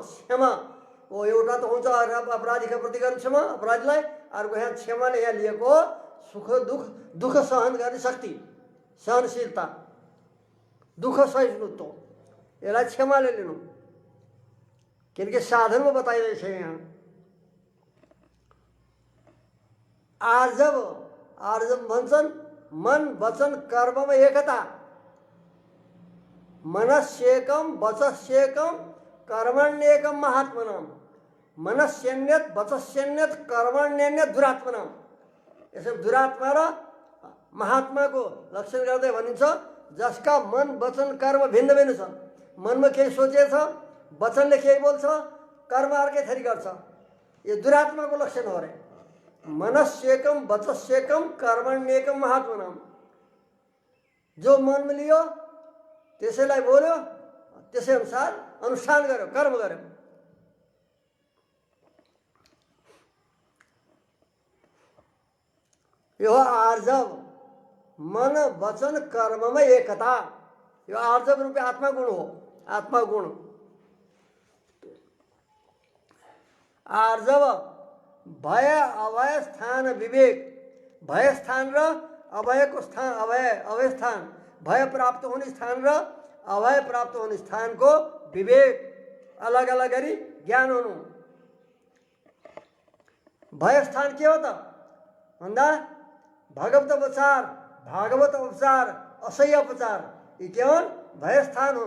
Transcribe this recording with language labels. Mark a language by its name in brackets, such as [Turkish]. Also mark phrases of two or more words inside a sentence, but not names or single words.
[Nepali] क्षमा हो, एउटा त हुन्छ अपराधीका प्रति गर्ने क्षमा अपराधीलाई, अर्को यहाँ क्षमाले यहाँ लिएको सुख दुःख सहन गर्ने शक्ति, सहनशीलता, दुःख सहिष्णुत्व, यसलाई क्षमाले लिनु। किनकि साधनमा बताइरहेछ यहाँ आर्जव, आर्जव भन्छन् मन वचन कर्ममा एकता, [Sanskrit] मनस्येकम वचस्येकम कर्मण्येकम महात्मनाम, मनस्यन्यत वचस्यन्यत कर्मण्यन्यत दुरात्मनाम। [Nepali] यसो दुरात्मा र महात्माको लक्षण गर्दै भनिन्छ जसका मन वचन कर्म भिन्न भिन्न छ। मनमा केही सोचेछ, वचनले केही बोल्छ, कर्म अर्कै थरी गर्छ, यो दुरात्माको लक्षण हो अरे। [Sanskrit] मनस्येकम वचस्येकम कर्मण्येकम महात्मनाम, [Nepali] जो मनमा लियो त्यसैलाई बोल्यो, त्यसै अनुसार अनुष्ठान गर्यो, कर्म गर्यो। यो आर्जव, मन वचन कर्ममा एकता, यो आर्जव रूपी आत्मा गुण हो, आत्मा गुण। आर्जव भय अभय स्थान विवेक, भय स्थान र अभयको स्थान, अभय स्थान, भय प्राप्त हुने स्थान र अभय प्राप्त हुने स्थानको विवेक अलग अलग गरी ज्ञान हुनु। भय स्थान के हो त भन्दा भागवत उपचार, भागवत उपचार, असह्य उपचार, यी के हुन्, भय स्थान हुन्।